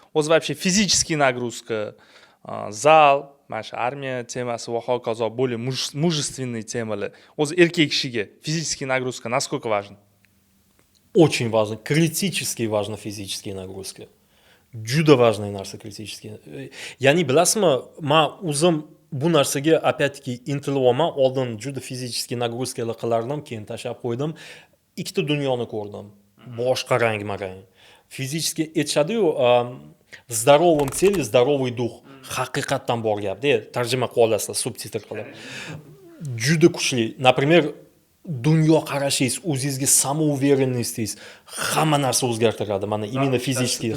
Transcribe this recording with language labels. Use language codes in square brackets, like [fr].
[uz] O'zi [ru] вообще физический нагрузка, [uz] zal, mana shu armiya temasi va hokazo [ru] более мужественные [uz] temalar. O'zi erkak kishiga [ru] физический нагрузка насколько важен? Очень важно, критически важна физическая нагрузка. [uz] Juda важный narsa критический. Ya'ni bilasizmi, men o'zim bu narsaga опять-таки intilyapman. Oldin juda fizический нагрузкаlar qilardim, keyin tashlab qo'ydim. Ikkita dunyoni ko'rdim. Boshqa rang-marang. Fizический aytishadi-yu, [ru] здоровым теле здоровый дух. [uz] Haqiqatdan bor gap-da. Tarjima qilib olasizlar subtitr qilib. Juda kuchli. Например, dunyo qarashingiz, o'zingizga samouverenностingiz hamma narsa o'zgartiradi. Mana imенно fizический.